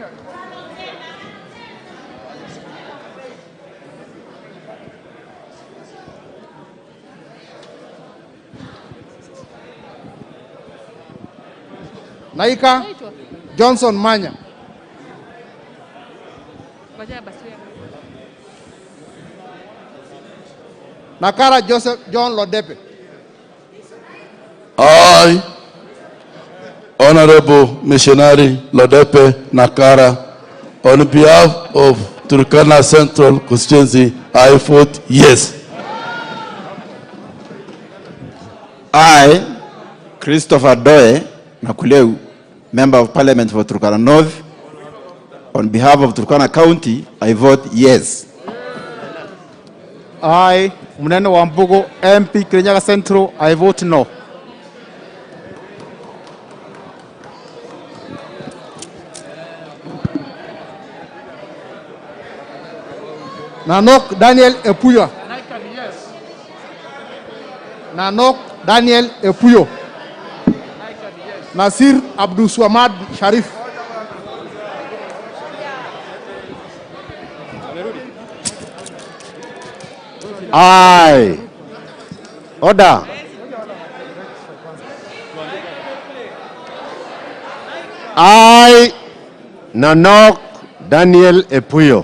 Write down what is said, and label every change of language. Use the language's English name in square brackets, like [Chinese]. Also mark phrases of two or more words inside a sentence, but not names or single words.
[English] Naika Johnson Manya. Nakara Joseph John Lodepe. I, Honorable Missionary Lodepe Nakara, on behalf of Turkana Central Constituency, I vote yes. I, Christopher Doe Nakuleu, Member of Parliament for Turkana North, on behalf of Turkana County, I vote yes. I, Munene Wambugo, MP Kirinyaga Central, I vote no. Nanok Daniel Epuyo. Nanok Daniel Epuyo. Nasir Abdul Swamad Sharif. Aye. Order. I, Nanok Daniel Epuyo.